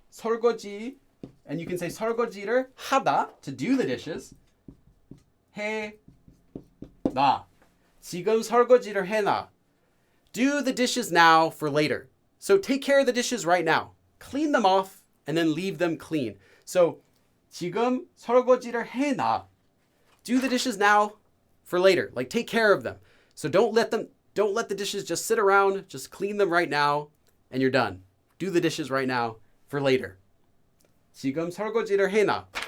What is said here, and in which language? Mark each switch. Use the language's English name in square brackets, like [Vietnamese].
[English] 설거지, and you can say [Korean] 설거지를 하다, [English] to do the dishes. [Korean] 해놔. 지금 설거지를 해놔. [English] Do the dishes now for later. So take care of the dishes right now. Clean them off and then leave them clean. [Korean] So 지금 설거지를 해놔. [English] Do the dishes now for later. Like take care of them. So don't let the dishes just sit around. Just clean them right now and you're done. Do the dishes right now for later. [Korean] 지금 설거지를 해놔.